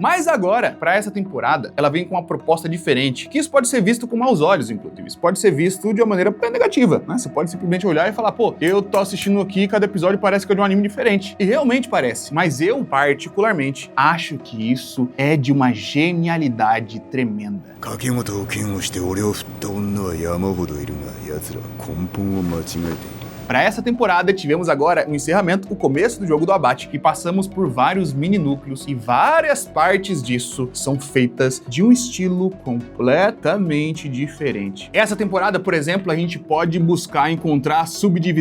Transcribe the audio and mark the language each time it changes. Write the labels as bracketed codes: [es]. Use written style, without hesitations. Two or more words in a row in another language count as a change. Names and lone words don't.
[pt] Mas agora, pra essa temporada, ela vem com uma proposta diferente, que isso pode ser visto com maus olhos, inclusive. Isso pode ser visto de uma maneira bem negativa, né? Você pode simplesmente olhar e falar, pô, eu tô assistindo aqui, cada episódio parece que é de um anime diferente. E realmente parece, mas eu, particularmente, acho que isso é de uma genialidade tremenda. [ja] 柿本を嫌悪して俺を振った女は山ほどいるが奴らは根本を間違えている。 [pt] Para essa temporada, tivemos agora o encerramento, o começo do jogo do abate, e passamos por vários mini-núcleos, e várias partes disso são feitas de um estilo completamente diferente. Essa temporada, por exemplo, a gente pode buscar encontrar subdivisões.